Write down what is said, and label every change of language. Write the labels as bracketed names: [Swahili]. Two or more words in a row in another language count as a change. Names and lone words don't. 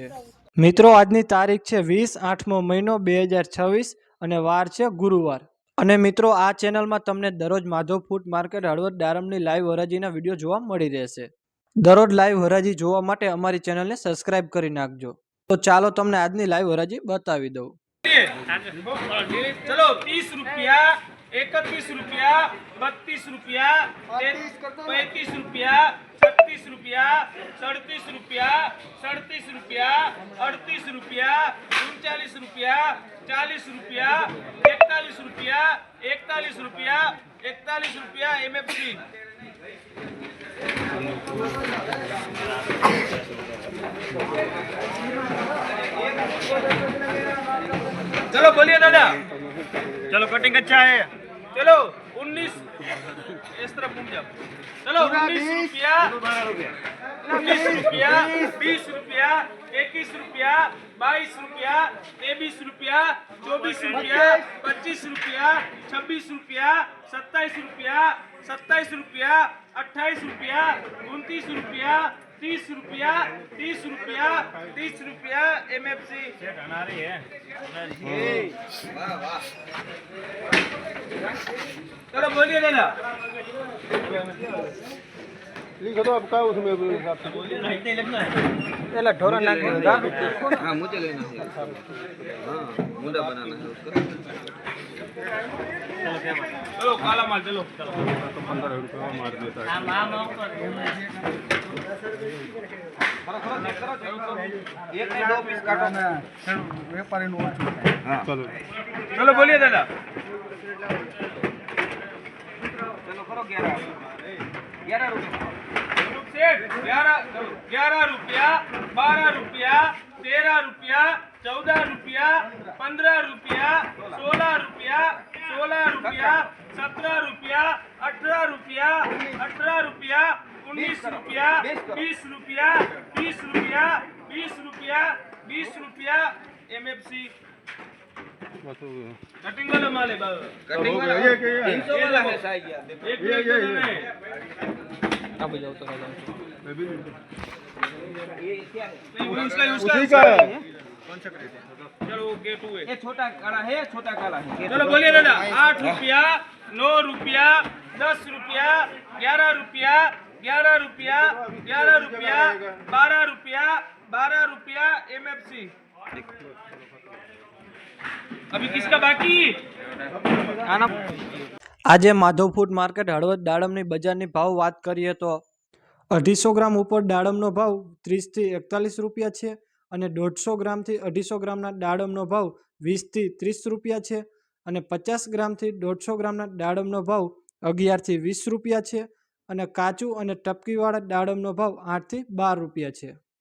[Gujarati] મિત્રો, આજની તારીખ છે 20/8મો મહિનો 2026 અને વાર છે ગુરુવાર। અને મિત્રો, આ ચેનલમાં તમને દરરોજ માધવ ફૂડ માર્કેટ હળવદ દાડમની લાઈવ હરાજીના વિડીયો જોવા મળી રહેશે। દરરોજ લાઈવ હરાજી જોવા માટે અમારી ચેનલને સબસ્ક્રાઇબ કરી નાખજો। તો ચાલો તમને આજની લાઈવ હરાજી બતાવી દઉં। [Hindi] चलो 30 रुपया, 31 रुपया, 32 रुपया, 35 रुपया, 36 रुपया, 37 रुपया, 37 रुपया, 38 रुपया, 39 रुपया, 40 रुपया, 41 रुपया, 41 रुपया, 41 रुपया एमएफसी। चलो बोलिए दादा। चलो कटिंग अच्छा है। चलो 19 इस तरफ घूम जाओ। चलो 19 रुपया, 19 रुपया, 20 रुपया, 21 रुपया, 22 रुपया, 23 रुपया, 24 रुपया, 25 रुपया, 26 रुपया, 27 रुपया, 27 रुपया, 28 रुपया, 29 रुपया, 30 रुपया, 30 रुपया, 30 रुपया एमएफसी। चलो बोलिए दादा। लिखो तो आपका उसमें हिसाब से [Gujarati] એટલે ઢોરા નાખી [Hindi] हाँ मुझे लेना है। हाँ मुंडा बनाना है उसका। चलो काला माल चलो। 15 रुपये मार देता है। एक नहीं दो पीस काटो। व्यापारी हाँ चलो चलो बोलिए दादा। चलो करो 11 रुपये। 11 रुपया, 12 रुपया, 13 रुपया, 14 रुपया, 15 रुपया, 16 रुपया, 17 रुपया, 18 रुपया, 19 रुपया, 20 रुपया, 20 रुपया एमएफसी। कटिंग वाला माल है बाबा। कटिंग वाला ये 300 वाला है साइज यार। एक मिनट में ये क्या है? उसी का है। चलो गेट हुए। ये छोटा काला है, छोटा काला है। चलो बोलिए दादा। 8 रुपया, 9 रुपया, 10 रुपया, 11 रुपया, 11 रुपया, 11 रुपया, 12 रुपया एमएफसी। अभी किसका बाकी? [Gujarati] આજે માધવ ફૂડ માર્કેટ હળવદ દાડમની બજારની ભાવ વાત કરીએ તો 250 ગ્રામ ઉપર દાડમનો ભાવ 30 થી 41 રૂપિયા છે અને 150 ગ્રામથી 250 ગ્રામના દાડમનો ભાવ 20 થી 30 રૂપિયા છે અને 50 ગ્રામથી 150 ગ્રામના દાડમનો ભાવ 11 થી 20 રૂપિયા છે અને કાચું અને ટપકીવાળા દાડમનો ભાવ 8 થી 12 રૂપિયા છે।